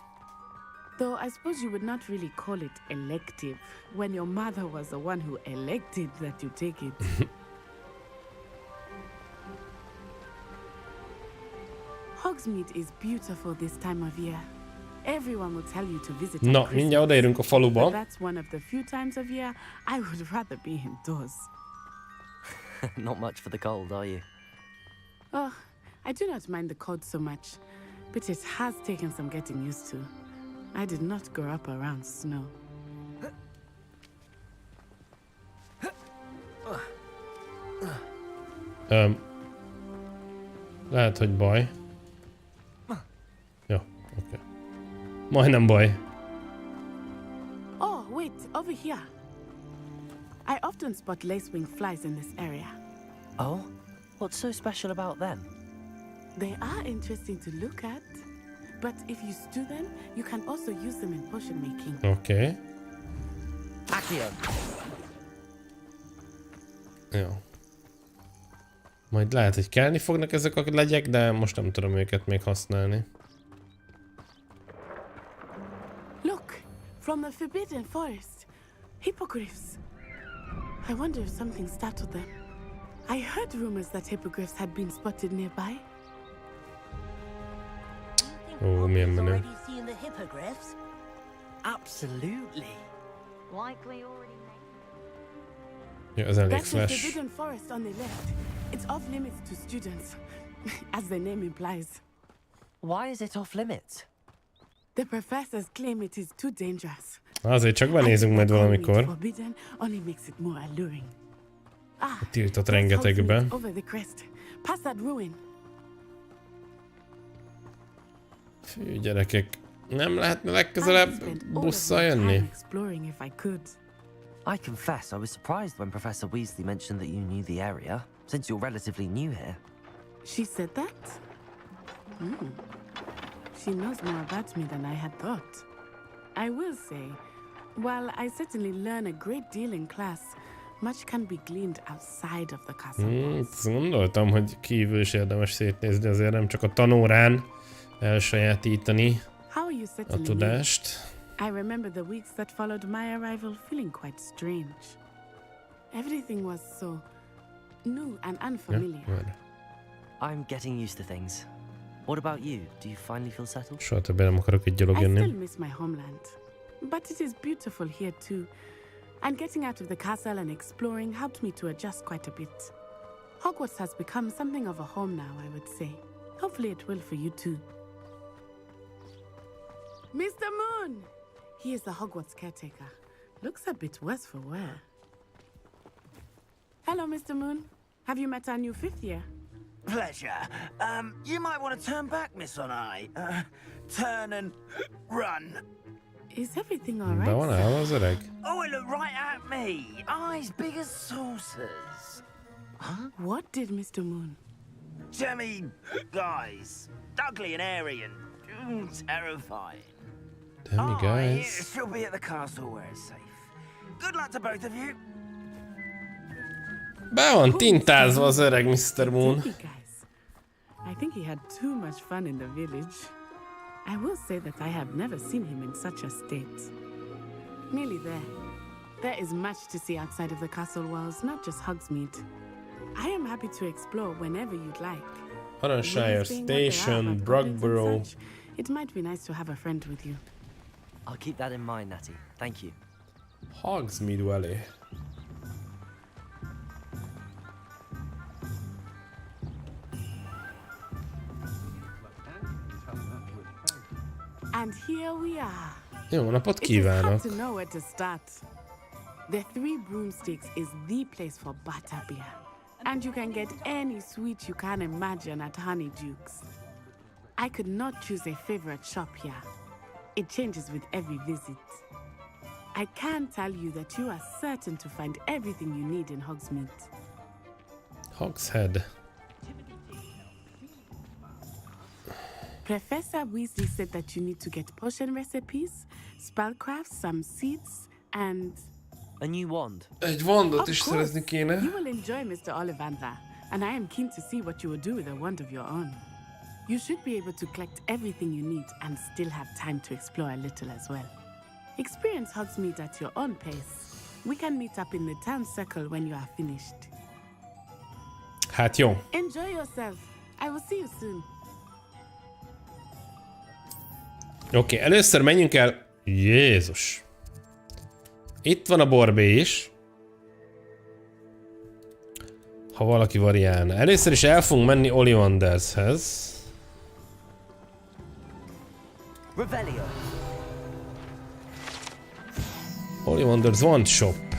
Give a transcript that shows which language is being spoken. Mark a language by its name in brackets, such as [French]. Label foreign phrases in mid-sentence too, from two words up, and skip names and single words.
[English] Though I suppose you would not really call it elective when your mother was the one who elected that you take it. Hogsmeade is beautiful this time of year. Everyone will tell you to visit. [Hungarian] Na, mindjárt odaérünk a faluba. [English] That's one of the few times of year I would rather be indoors. Not much for the cold, are you? Oh, I do not mind the cold so much, but it has taken some getting used to. I did not grow up around snow. [Hungarian] Lehet, hogy baj. Jó, oké. Majdnem baj. [English] Oh, wait, over here. I often spot lacewing flies in this area. Oh? What's so special about them? They are interesting to look at, but if you stew them, you can also use them in potion making. [Hungarian] Oké. Jó. Majd lehet, hogy kelni fognak ezek a legyek, de most nem tudom őket még használni. [English] Look, from the Forbidden Forest. Hippogriffs. I wonder if something startled them. I heard rumors that hippogriffs had been spotted nearby. [Hungarian] Ó, milyen menő. [English] Absolutely. Likely already [Hungarian] Jó, ez elég [English] That's the slash. Forbidden Forest on the left. It's off limits to students, as the name implies. Why is it off limits? The professors claim it is too dangerous. [Hungarian] Azért csak benézünk majd valamikor. [English] Forbidden only makes it more alluring. Ah, [Hungarian] Tiltott rengetegbe. [English] over the crest. Past that ruin. [Hungarian] Fű, gyerekek. Nem lehetne legközelebb busszal jönni? [English] Exploring if I could. I confess I was surprised when Professor Weasley mentioned that you knew the area, since you're relatively new here. She said that? She knows more about me than I had thought. I will say, while I certainly learn a great deal in class, much can be gleaned outside of the castle. [Hungarian] Gondoltam, hogy kívül is érdemes szétnézni, azért nem csak a tanórán elsajátítani a tudást. [English] I remember the weeks that followed my arrival feeling quite strange. Everything was so new and unfamiliar. I'm getting used to things. What about you? Do you finally feel settled? [Hungarian] Soha többé nem akarok egy gyalog [English] I still [Hungarian] jönni. [English] miss my homeland, but it is beautiful here too. And getting out of the castle and exploring helped me to adjust quite a bit. Hogwarts has become something of a home now, I would say. Hopefully it will for you too. Mr. Moon! He is the Hogwarts caretaker. Looks a bit worse for wear. Hello, Mr. Moon. Have you met our new fifth year? Pleasure. You might want to turn back, Miss On-Eye. Turn and run. Is everything all right? [Hungarian] Be van állva az öreg? [English] Oh, it looked right at me. Eyes big as saucers. Huh? What did Mr. Moon? Jemmy, guys. Ugly and airy and terrifying. Damn you guys. She'll be at the castle where it's safe. Good luck to both of you. [Hungarian] Be van tintázva az öreg Mr. Moon. [English] I think he had too much fun in the village. I will say that I have never seen him in such a state. Nearly there. There is much to see outside of the castle walls, not just Hogsmeade. I am happy to explore whenever you'd like. Aranyshire Station, Brogborough. It might be nice to have a friend with you. I'll keep that in mind, Natty. Thank you. Hogsmeade Valley. And here we are. [Hungarian] Jó napot [English] It is [Hungarian] kívánok! [English] hard to know where to start. The Three Broomsticks is the place for butterbeer. And you can get any sweet you can imagine at Honeyduke's. I could not choose a favorite shop here. It changes with every visit. I can tell you that you are certain to find everything you need in Hogsmeade. Hogshead. Professor Weasley said that you need to get potion recipes, spellcrafts, some seeds, and... A new wand. [Hungarian] Egy wandot is szerezni kéne. [English] You will enjoy Mr. Ollivander, and I am keen to see what you will do with a wand of your own. You should be able to collect everything you need and still have time to explore a little as well. Experience Hogsmeade at your own pace. We can meet up in the town circle when you are finished. [Hungarian] Hát jó. [English] Enjoy yourself. I will see you soon. [Hungarian] Oké, először menjünk el... Jézus! Itt van a borbé is. Ha valaki variálna. Először is el fogunk menni Ollivandershez. [English] Ollivanders One Shop.